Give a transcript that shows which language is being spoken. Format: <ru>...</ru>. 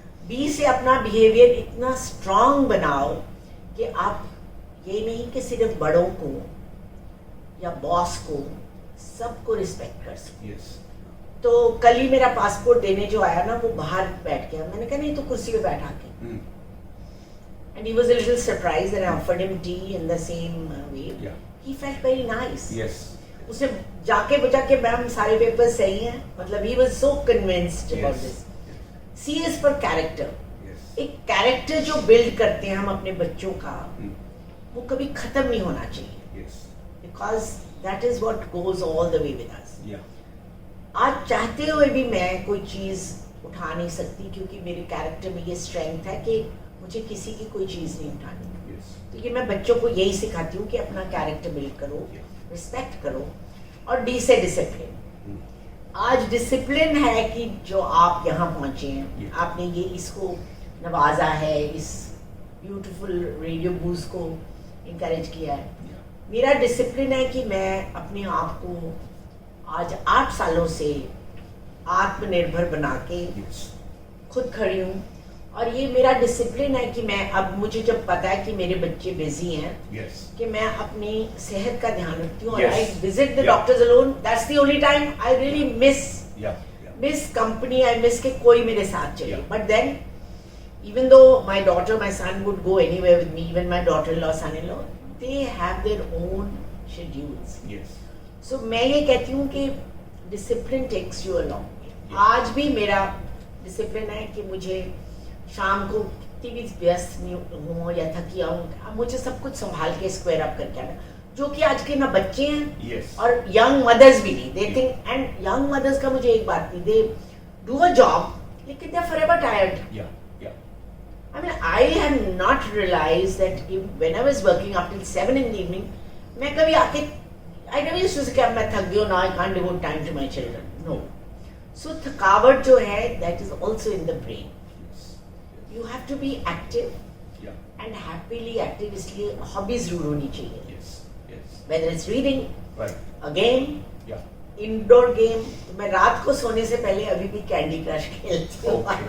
<hi>B से अपना behaviour इतना स्ट्रांग बनाओ कि आप ये नहीं कि सिर्फ बड़ों को या बॉस को, सबको रिस्पेक्ट कर सको. तो कल ही मेरा पासपोर्ट देने जो आया ना, वो बाहर बैठ गया. मैंने कहा नहीं तो कुर्सी पे बैठा के.</hi> <en>And he was a little surprised that I offered him tea in the same way. Yeah. He felt very nice. Yes.</en> <hi>उसे जाके बचा के मैम सारे पेपर्स सही हैं, मतलब</hi> <en>he was so convinced about this. C is for character.</en> <hi>एक character जो बिल्ड करते हैं हम अपने बच्चों का, वो कभी खत्म नहीं होना चाहिए.</hi> <en>Because that is what goes all the way with us.</en> <hi>आज चाहते हुए भी मैं कोई चीज उठा नहीं सकती क्योंकि मेरे कैरेक्टर में ये स्ट्रेंथ है कि मुझे किसी की कोई चीज नहीं उठानी. तो ये मैं बच्चों को यही सिखाती हूँ कि अपना कैरेक्टर बिल्ड करो, रिस्पेक्ट करो. और D से डिसिप्लिन. आज डिसिप्लिन है कि जो आप यहाँ पहुंचे हैं, आपने ये इसको नवाजा है, इस ब्यूटीफुल रेडियो बूस्ट को इनकरेज किया है. मेरा डिसिप्लिन है कि मैं अपने आप को आज 8 सालों से आत्मनिर्भर बना के खुद खड़ी हूँ. और ये मेरा डिसिप्लिन है कि मैं अब, मुझे जब पता है कि मेरे बच्चे बिजी हैं, कि मैं अपनी सेहत का ध्यान रखती हूँ.</hi> <en>I visit the doctors alone. That's the only time I really miss company. I miss</en> <hi>के कोई मेरे साथ चले.</hi> <en>But then even though my daughter, my son would go anywhere with me, even my daughter-in-law, son-in-law, they have their own schedules.</en> <hi>So मैं ये कहती हूँ कि</hi> <en>discipline takes you along.</en> <hi>आज भी मेरा डिसिप्लिन है कि मुझे शाम को कितनी भी व्यस्त नहीं हूँ या थकी आऊँ, मुझे सब कुछ संभाल के स्क्वायर अप करके आना. जो कि आज के ना बच्चे हैं और यंग मदर्स भी नहीं.</hi> <en>they think, and young mothers</en> <hi>का मुझे एक बात नहीं,</hi> <en>They do a job लेकिन they are forever tired. I mean, I have not realized that when I was working up till 7 in the evening,</en> <hi>मैं कभी आके,</hi> <en>I never used to say</en> <hi>कि अब मैं थक गई हूँ,</hi> <en>now I can't devote time to my children. No. So</en> <hi>थकावट जो है,</hi> <en>that is also in the brain. You have to be active and happily active.</en> <hi>इसलिए hobbies जरूर होनी चाहिए.</hi> <en>Whether it's reading, a game, indoor game.</en> <hi>तो मैं रात को सोने से पहले अभी भी कैंडी क्रश खेलती हूँ.</hi>